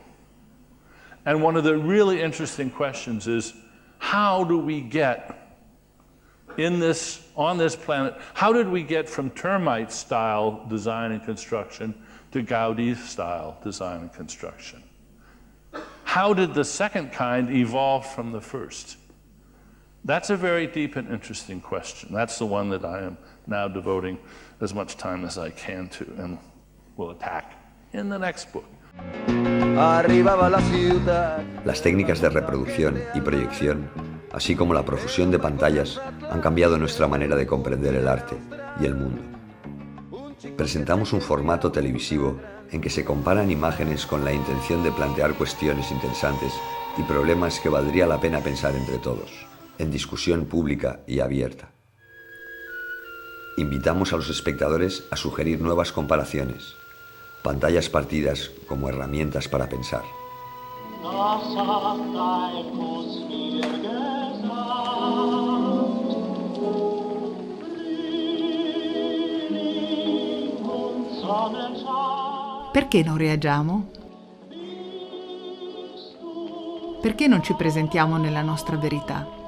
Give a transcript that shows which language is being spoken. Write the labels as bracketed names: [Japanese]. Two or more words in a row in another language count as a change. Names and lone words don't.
[English] And one of the really interesting questions is, how do we get on this planet, how did we get from termite-style design and construction to Gaudí-style design and construction? How did the second kind evolve from the first? That's a very deep and interesting question. That's the one that I am now devoting as much time as I can to and will attack in the next book. [Spanish] Las técnicas de reproducción y proyección, así como la profusión de pantallas, han cambiado nuestra manera de comprender el arte y el mundo. Presentamos un formato televisivo en que se comparan imágenes con la intención de plantear cuestiones interesantes y problemas que valdría la pena pensar entre todos, en discusión pública y abierta. Invitamos a los espectadores a sugerir nuevas comparaciones, pantallas partidas como herramientas para pensar. [Italian] Perché non reagiamo? Perché non ci presentiamo nella nostra verità?